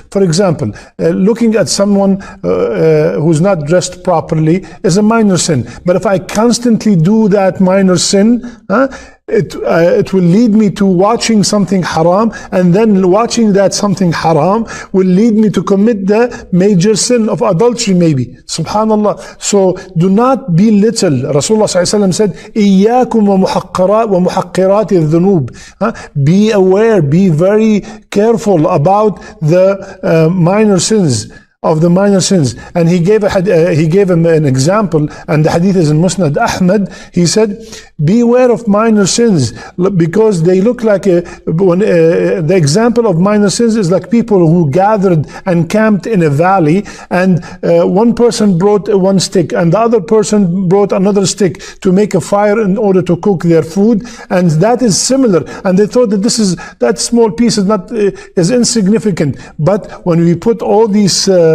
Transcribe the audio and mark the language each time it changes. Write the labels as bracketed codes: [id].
[en] For example, looking at someone who's not dressed properly is a minor sin, but if I constantly do that minor sin, it will lead me to watching something haram, and then watching that something haram will lead me to commit the major sin of adultery maybe. Subhanallah. So do not belittle. Rasulullah said, [ar] إِيَّاكُمْ وَمُحَقِّرَاتِ الذُّنُوبِ. [en] Be aware, be very careful about the minor sins. And he gave him an example, and the hadith is in Musnad Ahmad. He said, beware of minor sins, because they look like the example of minor sins is like people who gathered and camped in a valley, and one person brought one stick and the other person brought another stick to make a fire in order to cook their food, and that is similar, and they thought that that small piece is insignificant. But when we put all these